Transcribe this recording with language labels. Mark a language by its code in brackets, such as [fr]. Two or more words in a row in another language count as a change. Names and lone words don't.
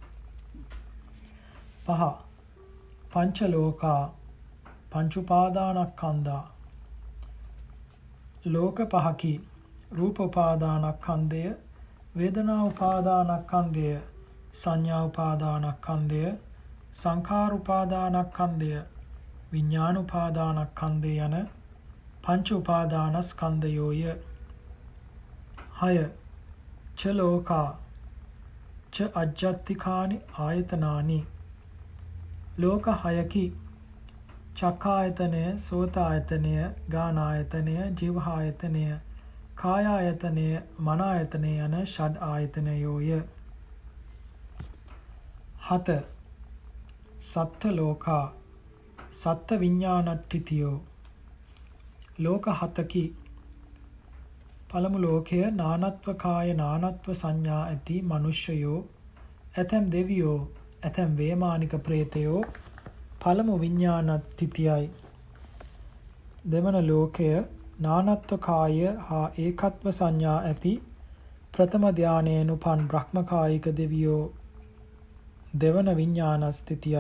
[si] 5. [pi] පංච ලෝකා පංච උපාදානස්කන්ධා. [si] ලෝක පහකි රූප උපාදානස්කන්ධය, වේදනා උපාදානස්කන්ධය, සංඥා උපාදානස්කන්ධය, සංඛාර උපාදානස්කන්ධය, විඥාන උපාදානස්කන්ධය යන පංච උපාදානස්කන්ධයෝය. [pi] 6. ච ලෝකා ච අජ්ජත්තිකානි ආයතනානි. [si] ලෝක හයකි චක්ඛායතනය, සෝතායතනය, ගානායතනය, ජීවහායතනය, කායායතනය, මනායතනය යන ෂඩ් ආයතනයෝය. [pi] 7. සත්ත ලෝකා සත්ත විඥානට්ඨිතියෝ. [si] ලෝක හතකි. පළමු ලෝකය නානත්ව කාය නානත්ව සංඥා ඇති මනුෂ්‍යයෝ, ඇතැම් දෙවියෝ, ඇතැම් වේමානික ප්‍රේතයෝ පළමු විඥානට්ඨිතියයි. දෙවන ලෝකය නානත්ව කාය හා ඒකත්ව සංඥා ඇති ප්‍රථම ධානයෙන් උපන් බ්‍රහ්මකායික දෙවියෝ දෙවන විඥානස්ථිතියයි.